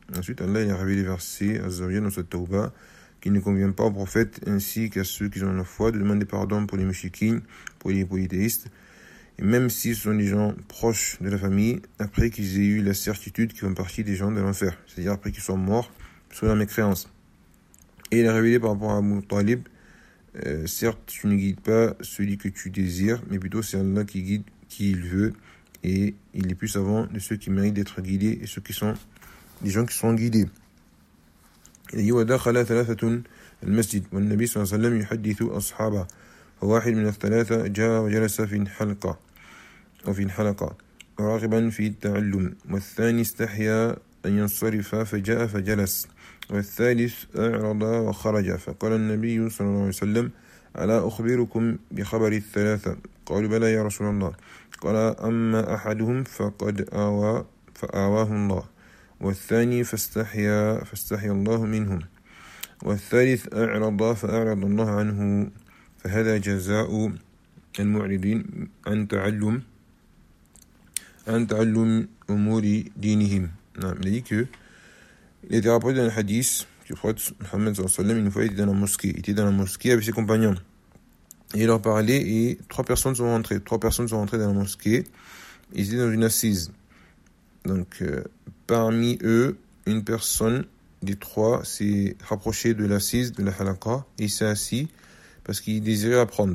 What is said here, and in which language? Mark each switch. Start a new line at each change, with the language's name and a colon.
French: Ensuite, Allah il a révélé les versets à Zawiyah dans sa Tawba, qui ne convient pas au prophète ainsi qu'à ceux qui ont la foi, de demander pardon pour les mushikins, pour les polythéistes, et même si ce sont des gens proches de la famille, après qu'ils aient eu la certitude qu'ils font partie des gens de l'enfer, c'est-à-dire après qu'ils soient morts, selon la mécréance. Et il a révélé par rapport à Abu Talib, certes, tu ne guides pas celui que tu désires, mais plutôt c'est Allah qui guide qui il veut, et il est plus savant de ceux qui méritent d'être guidés et ceux qui sont des gens qui sont guidés. Il dit
Arabic: وَدَخَلَ ثَلَاثَةٌ الْمَسْجِدِ وَالنَّبِيُّ صَلَّى اللَّهُ عَلَيْهِ وَسَلَّمَ يُحَدِّثُ أَصْحَابَهُ وَوَاحِدٌ مِنَ الثَّلَاثَةِ جَاءَ وَجَلَسَ فِي الْحَلْقَةِ وَفِي الْحَلَقَةِ رَاغِبًا فِي التَّعَلُّمِ وَالثَّانِي اسْتَحْيَى أَنْ يَنْصَرِفَ فَجَاءَ فَجَلَسَ والثالث أعرض وخرج فقال النبي صلى الله عليه وسلم ألا أخبركم بخبر الثلاثة قالوا بلى يا رسول الله قال أما أحدهم فقد آوى فآواه الله والثاني فاستحيا الله منهم والثالث أعرض فأعرض الله عنه فهذا جزاء المعرضين عن تعلم أمور دينهم. نعم لديك.
French: Il était rapporté dans le hadith que le prophète Mohammed sallam, une fois, il était dans la mosquée avec ses compagnons. Et il leur parlait et trois personnes sont rentrées dans la mosquée. Ils étaient dans une assise. Donc, parmi eux, une personne des trois s'est rapprochée de l'assise, de la halaqa, et il s'est assis parce qu'il désirait apprendre.